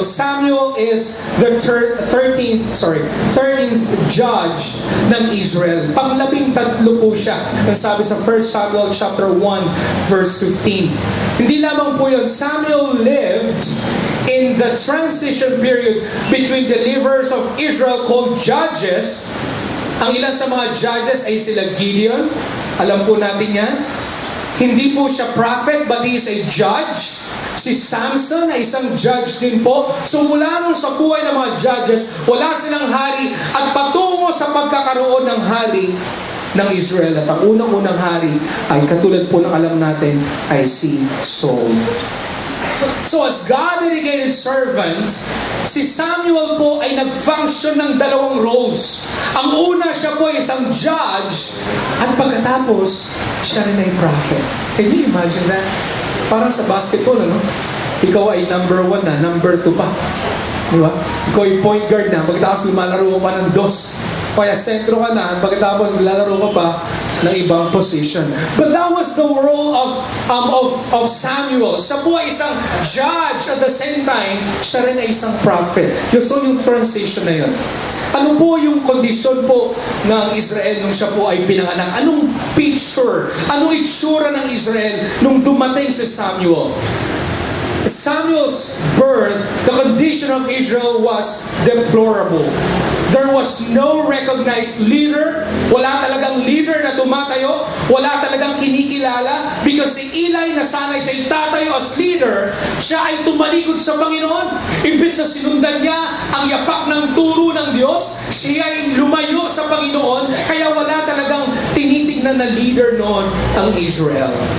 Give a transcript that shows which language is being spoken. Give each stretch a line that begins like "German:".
English: Samuel is the 13th judge ng Israel.
Filipino: Pang-13 po siya. Ang sabi sa 1 Samuel chapter 1, verse 15. Hindi lamang po yun.
English: Samuel lived in the transition period between the deliverers of Israel called judges.
Filipino: Ang ilan sa mga judges ay sila Gideon. Alam po natin yan. Hindi po siya prophet,
English: but he is a judge.
Filipino: Si Samson ay isang judge din po. So mula nung sa buhay ng mga judges, wala silang hari at patungo sa pagkakaroon ng hari ng Israel. At ang unang-unang hari ay katulad po ng alam natin ay si Saul. So as God-dedicated servant, si Samuel po ay nag-function ng dalawang roles. Ang una, siya po ay isang judge, at pagkatapos, siya rin ay prophet.
English: Can you imagine that?
Filipino: Parang sa basketball, ano? Ikaw ay number 1 na, number 2 pa. Di ba? Ikaw ay point guard na, pagkatapos lumalaro ka pa ng dos. Kaya sentro ka na, pagkatapos lalaro ka pa ng ibang position.
English: But that was the role of Samuel.
Filipino: Siya po ay isang judge,
English: at the same time,
Filipino: siya rin ay isang prophet. So yung transition na yun. Ano po yung kondisyon po ng Israel nung siya po ay pinanganak? Anong picture? Anong itsura ng Israel nung dumating si Samuel?
English: Samuel's birth, the condition of Israel was deplorable. There was no recognized leader.
Filipino: Wala talagang leader na tumatayo. Wala talagang kinikilala. Because si Eli, na sanay siya'y tatayo as leader, siya ay tumalikod sa Panginoon. Imbes na sinundan niya ang yapak ng turo ng Diyos, siya ay lumayo sa Panginoon. Kaya wala talagang tinitignan na leader noon ang Israel.